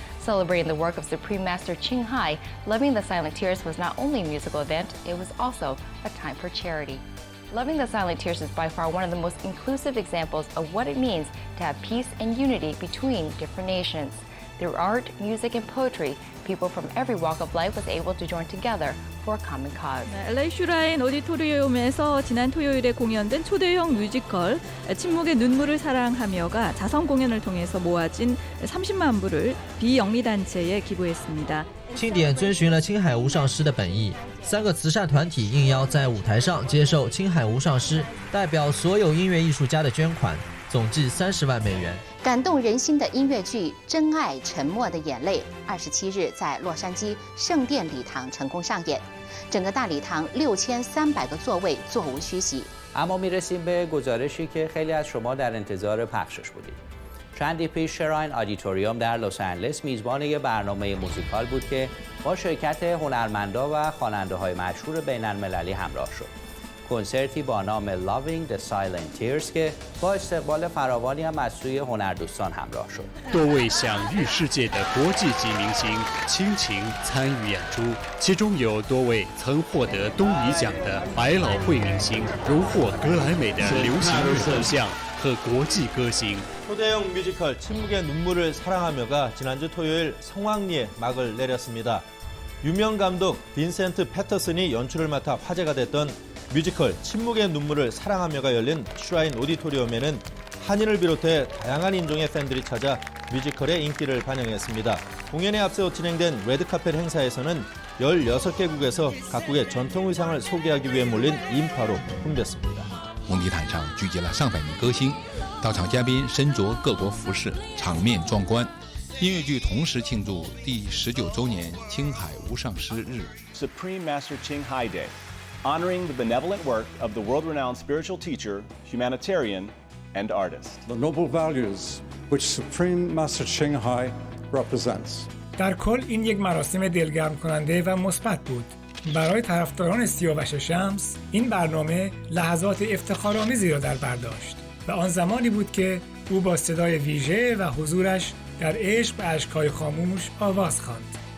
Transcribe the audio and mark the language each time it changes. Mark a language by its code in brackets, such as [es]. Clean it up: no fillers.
[en] Celebrating the work of Supreme Master Ching Hai, Loving the Silent Tears was not only a musical event, it was also a time for charity. Loving the Silent Tears is by far one of the most inclusive examples of what it means to have peace and unity between different nations. Through art, music, and poetry, people from every walk of life was able to join together for a common cause. [ko] LA 슈라인 오디토리움에서 지난 토요일에 공연된 초대형 뮤지컬 침묵의 눈물을 사랑하며가 자선 공연을 통해서 모아진 30만 불을 비영리단체에 기부했습니다. [zh] 庆典遵循了青海无上师的本意，3个慈善团体应邀在舞台上接受青海无上师代表所有音乐艺术家的捐款，总计30万美元。感动人心的音乐剧《真爱沉默的眼泪》27日在洛杉矶圣殿礼堂成功上演，整个大礼堂6300个座位座无虚席。 [fa] اما میرسیم به گزارشی که خیلی از شما در انتظار پخشش بودید. چندی پیش شراین آدیتوریوم در لس آنجلس میزبان یک برنامه موزیکال بود که با شرکت هنرمندا و خواننده‌های مشهور بین‌المللی همراه شد. کنسرتی با نام Loving the Silent Tears که با استقبال فراوانی هم از سوی هنردوستان همراه شد. [zh] 多位享誉世界的国际级明星倾情参与演出，其中有多位曾获得东尼奖的百老汇明星，荣获格莱美的流行女偶像和国际歌星。 [ko] 초대형 뮤지컬 침묵의 눈물을 사랑하며가 지난주 토요일 성황리에 막을 내렸습니다. 유명 감독 빈센트 패터슨이 연출을 맡아 화제가 됐던 뮤지컬 침묵의 눈물을 사랑하며가 열린 슈라인 오디토리움에는 한인을 비롯해 다양한 인종의 팬들이 찾아 뮤지컬의 인기를 반영했습니다. 공연에 앞서 진행된 레드카펫 행사에서는 16개국에서 각국의 전통 의상을 소개하기 위해 몰린 인파로 붐볐습니다. [zh] 红地毯上聚集了上百名歌星，到场嘉宾身着各国服饰，场面壮观。音乐剧同时庆祝第19周年青海无上师日。 [en] Supreme Master Ching Hai Day, honoring the benevolent work of the world-renowned spiritual teacher, humanitarian, and artist. The noble values which Supreme Master Ching Hai represents. [fa] در کل این یک مراسم دلگرم کننده و مثبت بود. برای طرفداران سیاوش شمس این برنامه لحظات افتخارآمیزی را در بر داشت و آن زمانی بود که او با صدای ویژه و حضورش در عشق به اشک‌های خاموش آواز خواند.